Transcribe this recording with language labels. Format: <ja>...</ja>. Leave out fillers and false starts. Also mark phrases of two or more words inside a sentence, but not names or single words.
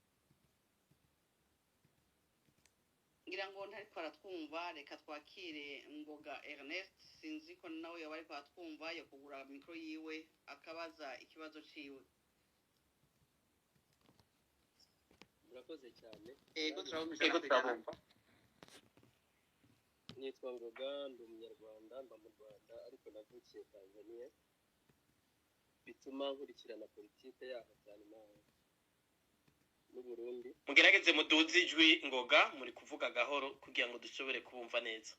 <rn>ngira ngo ntariko aratwumva reka twakire Ngoga Ernest sinzi ko nawe yaba ariko aratwumva yo kugura mikro yiwe akabaza ikibazo ciwe murakoze cyane ego turabumva</rn> <rw>nitwa Ngoga ndi umunyarwanda mba mu Rwanda ariko navukiye Tanzania bituma nkurikirana politike yaho cyane n'u Burundi mugerageze muduze ijwi Ngoga muri kuvuga gahoro kugira ngo dushobore kubumva neza</rw>